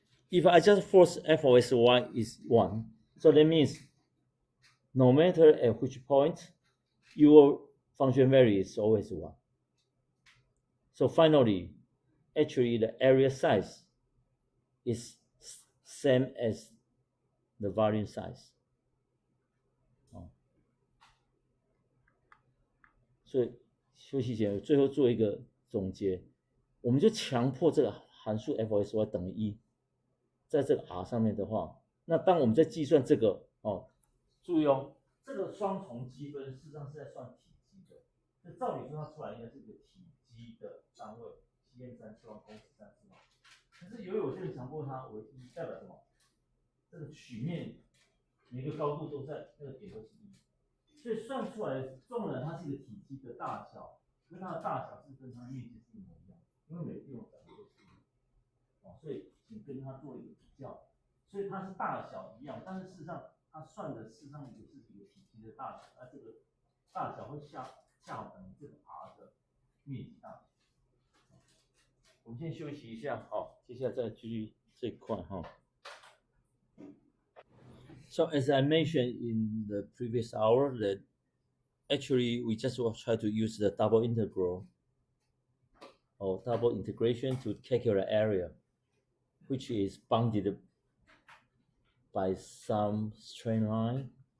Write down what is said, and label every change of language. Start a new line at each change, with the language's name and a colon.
English: If I just force f of sy is 1, so that means no matter at which point, your function value is always 1. So finally, actually the area size is same as the volume size.
Chinese: 所以休息前最后做一个总结，我们就强迫这个函数 f of sy 等于1，在这个 r 上面的话，那当我们在计算这个注意哦，这个双重积分事实上是在算体积的，所以照理说它出来应该是一个体积的单位，cm3次方公尺3次方。可是由于我这边强迫它为1，代表什么？这个曲面每个高度都在那个点都是1，所以算出来纵然它是一个体积的大小，跟它的大小是跟它的面积是一模一样，因为每个地方长得都是1，所以请跟它做一个比较。所以它是大小一样，但是事实上它算的事实上也是一个体积的大小，那这个大小会恰好等于这个 r 的面积大小。我们先休息一下，好，接下来再继续这一块哈。
English: So as I mentioned in the previous hour, that actually we just try to use the double integral or double integration to calculate area, which is bounded by some straight line.